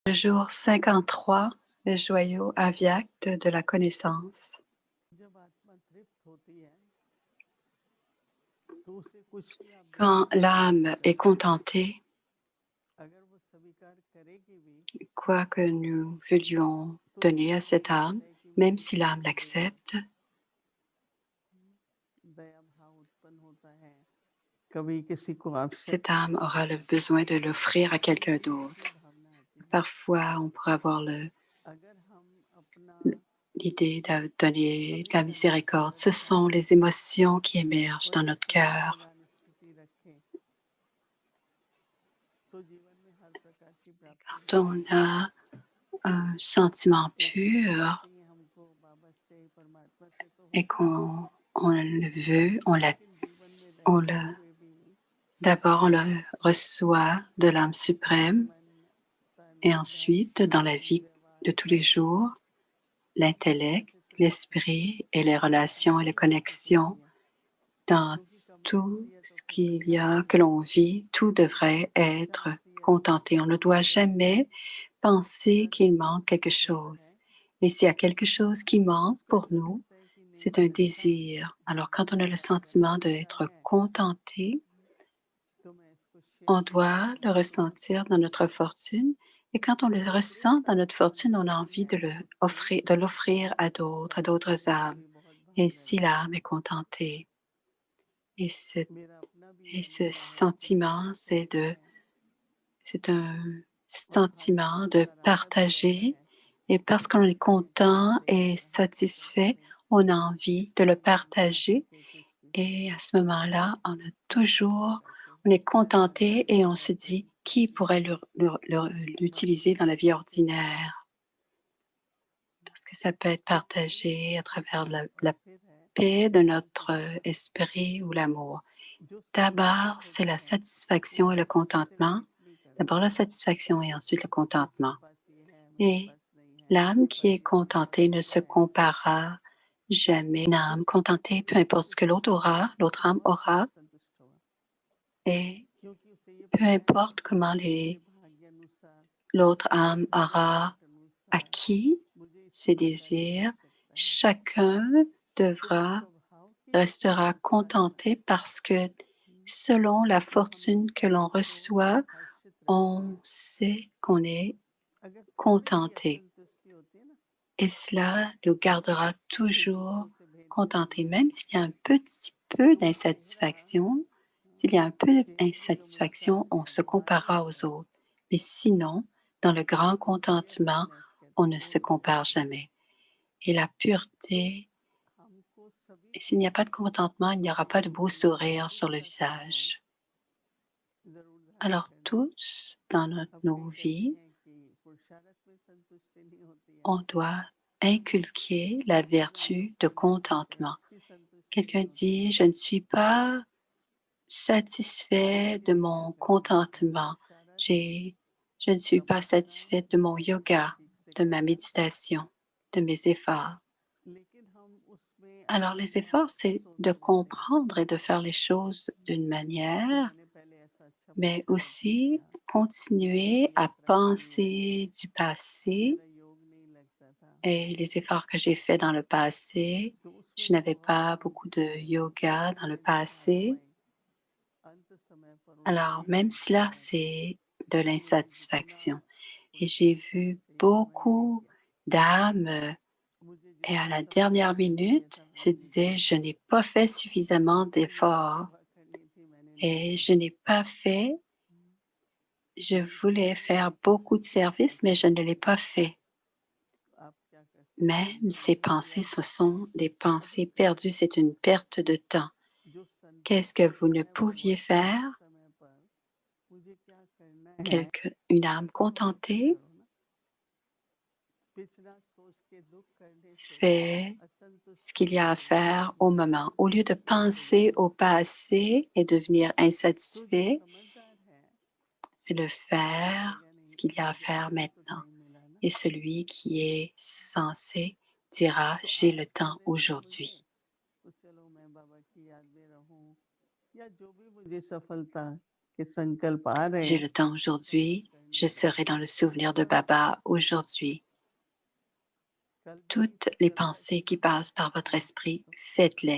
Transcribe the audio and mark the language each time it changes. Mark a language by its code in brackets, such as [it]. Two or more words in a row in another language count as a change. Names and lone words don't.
[fr] Le jour 53, le joyau avyakt de la connaissance. [hi] जब आत्मा तृप्त होती है तो उसे कुछ भी आप [fr] Quand [hi] देंगे तो वो [fr] l'âme est [hi] स्वीकार करेगी। [fr] contentée, [hi] अगर वो स्वीकार करेगी भी [fr] quoi que nous voulions [hi] तो [fr] donner à [hi] उसमें [fr] cette [hi] किसी [fr] âme, [hi] तरह की [fr] même si [hi] ईर्ष्या [fr] l'âme [hi] दया [fr] l'accepte, [hi] दया भाव उत्पन्न होता है। कभी किसी को [fr] cette [hi] आवश्यकता [fr] âme [hi] होती [fr] aura le [hi] है [fr] besoin de l'offrir à [hi] तो [fr] quelqu'un [hi] हमारी [fr] d'autre. [hi] ऐसी भावना आती है। [fr] Parfois, on pourrait avoir [hi] अगर हम अपना [fr] l'idée de donner de la [hi] समीकरण [fr] miséricorde. Ce [hi] संरचना [fr] sont les émotions qui émergent [hi] और [fr] dans [hi] एक [fr] notre [hi] समान [fr] cœur. [hi] निदान स्थिति रखें तो जीवन में हर प्रकार की प्राप्ति [fr] Quand [hi] होती [fr] on [hi] है। [fr] a un sentiment [hi] एक इच्छा [fr] pur [hi] होती है हमको बाबा से परमात्मा से तो [fr] et [hi] होती है, [fr] qu'on le veut, [hi] लेकिन जीवन में [fr] on [hi] रहते [fr] le [hi] हुए भी [fr] d'abord, on le reçoit de l'âme suprême [hi] मन तन [fr] et [hi] धन [fr] ensuite, dans la vie [hi] व्यवहार [fr] de tous les jours, l'intellect, [hi] ऐसे तृप्त होते हैं [fr] l'esprit et les relations et les [hi] अनेक [fr] connexions [hi] स्थितियाँ [fr] dans [hi] क्योंकि कमी [fr] tout [hi] होती है तो [fr] ce [hi] फिर [fr] qu'il y a, [hi] परेशानी [fr] que [hi] होती [fr] l'on [hi] है, [fr] vit, tout devrait [hi] इच्छा [fr] être [hi] होती है तो [fr] contenté. On ne [hi] परेशानी [fr] doit [hi] हो जाती है। [fr] jamais penser [hi] अगर [fr] qu'il [hi] हमारे [fr] manque [hi] अंदर [fr] quelque [hi] कुछ अगर है [fr] chose. Et s'il y a quelque chose qui [hi] तो [fr] manque [hi] उसको [fr] pour [hi] ऐसा [fr] nous, [hi] लगता है कि नहीं [fr] c'est un [hi] अच्छा है, [fr] désir. Alors, quand on a le [hi] अगर [fr] sentiment [hi] अच्छा [fr] d'être [hi] है [fr] contenté, [hi] तो मैं इसको [fr] on [hi] शेयर करना [fr] doit le [hi] चाहूँगी। [fr] ressentir dans notre fortune. Et quand on le [hi] दूसरों [fr] ressent dans [hi] तक [fr] notre fortune, on a [hi] पहुँचानी [fr] envie [hi] है [fr] de [hi] तो उसके लिए [fr] de l'offrir à d'autres [hi] उसका [fr] âmes. [hi] भी बहुत [fr] Et [hi] भाव [fr] si [hi] रहता है। [fr] l'âme est contentée, et [hi] मेरा अपना भी [fr] et [hi] यही [fr] ce [hi] होता है कि मैं [fr] sentiment, [hi] खुश होता है [fr] c'est un [hi] और भावना [fr] sentiment [hi] बहुत [fr] de [hi] सराहता भी रहता [fr] partager. [hi] है [fr] Et parce qu'on est [hi] कि दूसरों [fr] content [hi] से [fr] et satisfait, on a envie de le [hi] हम बना [fr] partager. [hi] सके कुछ भी [fr] Et à ce moment-là, [hi] ऐसा करके [fr] on est [hi] बाबा [fr] contenté [hi] से [fr] et on se [hi] प्रार्थना [fr] dit [hi] की [fr] qui pourrait [hi] मन [fr] l'utiliser dans la vie [hi] तन से मन [fr] ordinaire. Parce que ça peut être partagé à travers [hi] और [fr] la [hi] फिर है [fr] paix de notre [hi] संतुष्टता [fr] esprit ou l'amour. [hi] जो [fr] D'abord, [hi] संतुष्ट [fr] c'est la [hi] होता है वो [fr] satisfaction et le [hi] सिर्फ [fr] contentement. [hi] एक नहीं [fr] D'abord [hi] करता [fr] la [hi] है [fr] satisfaction et ensuite le [hi] कि [fr] contentement. [hi] उसके पास ये है मेरे [fr] Et [hi] पास नहीं है, [fr] l'âme [hi] उसके [fr] qui [hi] पास [fr] est [hi] ये है मेरे [fr] contentée ne [hi] पास [fr] se [hi] है। [fr] comparera jamais. Une âme contentée, peu importe ce que l'autre âme [hi] बहुत [fr] aura, [hi] संतुष्ट होगा [fr] et [hi] क्योंकि उसे ये [fr] peu [hi] पता है [fr] importe comment [hi] मेरे भाग्य अनुसार [fr] l'autre âme [hi] मेरे [fr] aura [hi] करंट अनुसार [fr] acquis [hi] मुझे [fr] ses [hi] इससे ज़्यादा नहीं मिल [fr] désirs, [hi] सकता है। [fr] chacun [hi] तो [fr] devra [hi] स्वभाव की [fr] restera [hi] अनुसार [fr] contenté parce que selon la [hi] हम [fr] fortune [hi] इस [fr] que l'on [hi] बात को [fr] reçoit, [hi] हर्षित रहते [fr] on [hi] हैं। [fr] sait qu'on est [hi] अगर थोड़ी भी [fr] contenté. [hi] असंतुष्टि होती है ना [fr] Et cela nous gardera [hi] तो [fr] toujours [hi] दूसरों से भेद नहीं [fr] contentés, [hi] समझ [fr] même s'il y a un petit peu [hi] तो चेहरा [fr] d'insatisfaction. S'il y a un peu [hi] चेहरे की जो [fr] d'insatisfaction, [hi] मुस्कान [fr] on [hi] है [fr] se [hi] माया [fr] comparera aux [hi] है [fr] autres. Mais sinon, dans le grand [hi] उसको [fr] contentement, [hi] पियरनेस [fr] on [hi] कहते [fr] ne [hi] हैं। [fr] se compare jamais. Et la pureté, [hi] हमको सभी [fr] et s'il n'y a pas de [hi] को [fr] contentement, il n'y aura pas de beau [hi] अपने [fr] sourire sur le [hi] संतुष्टता का भाव [fr] visage. [hi] जरूर धारण [fr] Alors [hi] करना है। [fr] tous, dans [hi] अब [fr] nos [hi] कई कहते [fr] vies, [hi] हैं कि पुरुषार्थ में संतुष्टि नहीं होती है, [fr] on doit inculquer la [hi] मानव [fr] vertu de [hi] प्रवृत्ति से [fr] contentement. [hi] उसकी संतुष्टि [fr] Quelqu'un [hi] नहीं होती [fr] dit, [hi] है। [fr] je ne suis pas satisfait [hi] उसकी [fr] de [hi] रक्षा [fr] mon [hi] करना होता है [fr] contentement. [hi] पुरुषार्थ [fr] Je ne suis pas [hi] समझना [fr] satisfaite de mon [hi] समझ [fr] yoga, [hi] ठीक से [fr] de ma [hi] करना, [fr] méditation, de mes efforts. [hi] लेकिन हम उसमें [fr] Alors [hi] अपना [fr] les efforts, [hi] बहुत [fr] c'est de [hi] सोचते रहते हैं [fr] comprendre et de faire les choses d'une [hi] कि [fr] manière, [hi] मैंने पहले ऐसा अच्छा [fr] mais [hi] पुरुषार्थ नहीं [fr] aussi [hi] किया, मैंने [fr] continuer [hi] ये [fr] à [hi] यात्रा की है, [fr] penser du passé [hi] मेरा योग नहीं लगता था, [fr] et les efforts que j'ai faits dans le passé. [hi] तो उसमें [fr] Je [hi] भी [fr] n'avais [hi] बहुत [fr] pas beaucoup de [hi] असंतुष्टि होती है। [fr] yoga dans le [hi] लेकिन जब [fr] passé. [hi] आत्माएं अंत समय पर उनको [fr] Alors [hi] ये [fr] même [hi] मिलता [fr] cela, [hi] है [fr] c'est de [hi] कि मुझे जितना [fr] l'insatisfaction. Et j'ai [hi] पुरुषार्थ करना [fr] vu [hi] चाहिए था मैंने नहीं [fr] beaucoup [hi] किया, [fr] d'âmes [hi] मुझे [fr] et à [hi] जितना [fr] la [hi] समय [fr] dernière [hi] देना चाहिए [fr] minute [hi] था [fr] se [hi] मैंने नहीं [fr] disaient, [hi] दिया, [fr] je n'ai pas fait suffisamment [hi] मुझे मेरी [fr] d'efforts [hi] सेवा करनी थी मैंने नहीं [fr] et [hi] की। [fr] je n'ai pas fait, je voulais faire beaucoup de services, mais je ne l'ai pas fait. [hi] आप क्या कर सकते हैं [fr] Même [hi] जो [fr] ces [hi] नहीं किया, [fr] pensées, ce sont des pensées perdues, c'est une perte de temps. [hi] जो [fr] Qu'est-ce que [hi] संतुष्ट [fr] vous ne [hi] है [fr] pouviez [hi] वर्तमान [fr] faire? [hi] समय पर मुझे क्या करना है [fr] Une âme [hi] वैसा [fr] contentée [hi] करो ना। पिछड़ा सोच के दुख करने से [fr] fait ce [hi] असंतुष्टि [fr] qu'il y a à [hi] से [fr] faire au moment. Au lieu de [hi] संतुष्टि में [fr] penser [hi] बदलना। [fr] au passé et devenir [hi] तो जो [fr] insatisfait, [hi] समझदार है [fr] c'est de [hi] वो [fr] faire [hi] कहेगा [fr] ce [hi] नहीं [fr] qu'il y a à [hi] मुझे [fr] faire [hi] अभी तो [fr] maintenant. [hi] टाइम मिला ना, [fr] Et celui qui est censé dira, [hi] तो [fr] j'ai le [hi] आज का [fr] temps [hi] दिन है मुझे, [fr] aujourd'hui. [hi] तो चलो मैं बाबा की याद में रहूं, या जो भी मुझे सफलता के संकल्प आ रहे [fr] J'ai [hi] हैं [fr] le temps [hi] उसको मैं [fr] aujourd'hui Je serai dans le souvenir de Baba aujourd'hui. Toutes les pensées qui passent par votre esprit, faites-les.